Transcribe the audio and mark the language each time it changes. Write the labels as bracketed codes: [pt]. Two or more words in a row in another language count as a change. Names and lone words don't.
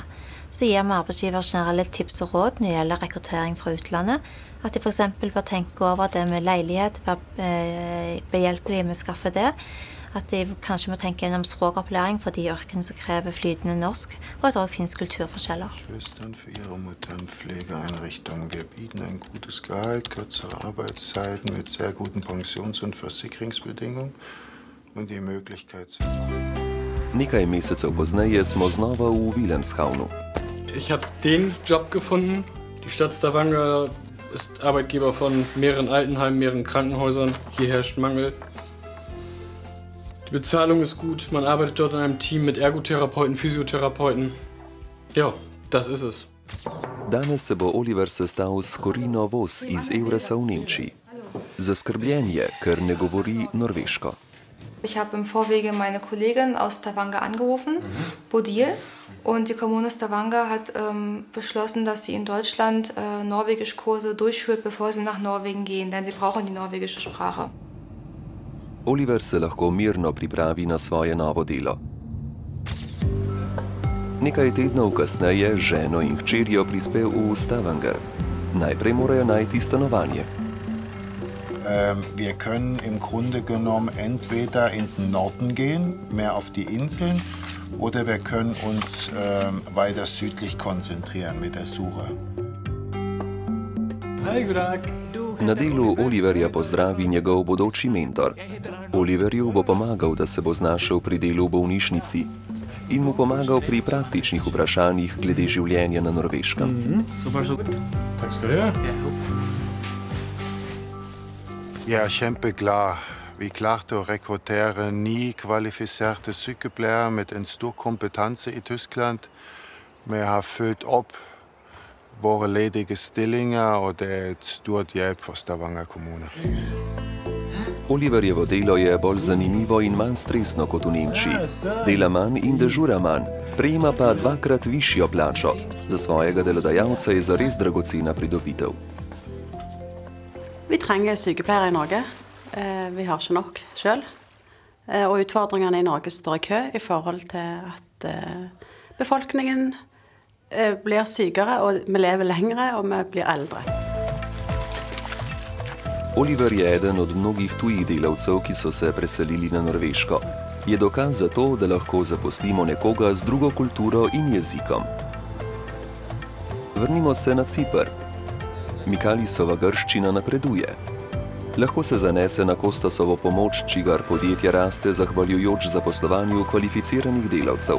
[no] Så gir vi arbeidsgiver generelle tips og råd når det gjelder rekruttering fra utlandet, at de for eksempel bør tenke over det med leilighet, være behjelpelige med å skaffe det, at de kanskje må tenke gjennom språkopplæring for de yrkene som krever flytende norsk, og at det også finnes kulturforskjeller. [de] Schwestern für ihre Mutter in Pflegeeinrichtungen. Wir bieten ein gutes Gehalt, kürzere Arbeitszeiten mit sehr guten Pensions- und Versicherungsbedingungen und die Möglichkeit zu... [sl] Nekaj mesecev pozneje smo znova v Wilhelmshavnu. [de] Ich habe den Job gefunden, Die Stadt Stavanger ist Arbeitgeber von mehreren Altenheimen, mehreren Krankenhäusern. Hier herrscht Mangel. Die Bezahlung ist gut. Man arbeitet dort in einem Team mit Ergotherapeuten, Physiotherapeuten. Ja, das ist es. [sl] Danes se bo Oliver sestal s Corino Vos iz Euresa v Nemčiji. Zaskrbljen je, ker ne govori norveško. [de] Ich habe im Vorwege meine Kollegin aus Stavanger angerufen, Bodil, und die Kommune Stavanger hat beschlossen, dass sie in Deutschland Norwegischkurse durchführt, bevor sie nach Norwegen gehen, denn sie brauchen die norwegische Sprache. [sl] Oliver se lahko mirno pripravi na svoje novo delo. Nekaj tednov kasneje ženo in hčerjo prispel v Stavanger. Najprej morajo najti stanovanje. [de] Wir können im Grunde genommen entweder in den Norden gehen, mehr auf die Inseln, oder wir können uns weiter südlich konzentrieren mit der Suche. [sl] Na delu Oliverja pozdravi njegov bodoči mentor. Oliverju bo pomagal, da se bo znašel pri delu v bolnišnici in mu pomagal pri praktičnih vprašanjih glede življenja na Norveškem. [no] Ja, kjempeklar. Vi klarte å rekruttere 9 kvalifiserte sykepleiere med en stor kompetanse i Tyskland. Vi har fylt opp våre ledige stillinger, og det er et stort hjelp for Stavanger kommune. [sl] Oliverjevo delo je bolj zanimivo in manj stresno kot v Nemčiji. Dela manj in dežura manj, prejema pa 2-krat višjo plačo. Za svojega delodajalca je zares dragocena pridobitev. [no] Vi trenger sykepleiere i Norge. Vi har ikke nok selv. Og utfordringene i Norge står i kø i forhold til at befolkningen blir sykere, og vi lever lengre, og vi blir eldre. [sl] Oliver je eden od mnogih tujih delavcev, ki so se preselili na Norveško. Je dokaz za to, da lahko zaposlimo nekoga z drugo kulturo in jezikom. Vrnimo se na Ciper. Mikalisova grščina napreduje. Lahko se zanese na Kostasovo pomoč, čigar podjetje raste zahvaljujoč zaposlovanju kvalificiranih delavcev.